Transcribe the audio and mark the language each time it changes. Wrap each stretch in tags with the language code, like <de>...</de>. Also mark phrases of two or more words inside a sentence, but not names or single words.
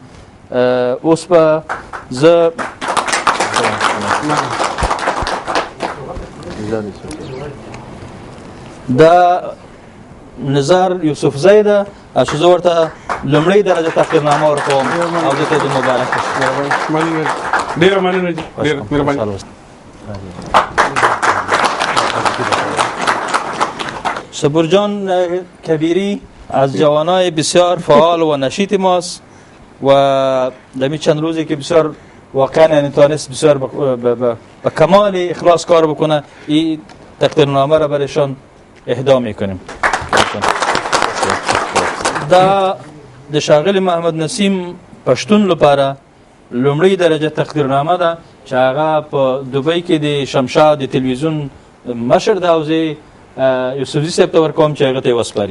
<ps>اوس به زه دا نزار یوسفزی ده چې زه ورته لومړۍ درجه تقدیرنامه ورکوم او دې ته د مبارکه ډېره مننه. ډېره مهرباني.</ps> <fa>صبورجان کبیری از جوانای بسیار فعال و نشیط ماست و دمی چند روزی که بسیار واقعا یعنی تانست بسیار به کمال اخلاص کار بکنه. این تقدیرنامه را برایشان اهدا میکنیم.</fa> <ps>دا د شاغل محمد نسیم پښتون لپاره لومړی درجه تقدیرنامه ده چې هغه په دوبۍ کې د شمشاد د تلویزیون مشر ده او زه یوسفزي صاحب ته ورکوم چې هغه ته یې وسپاري.</ps>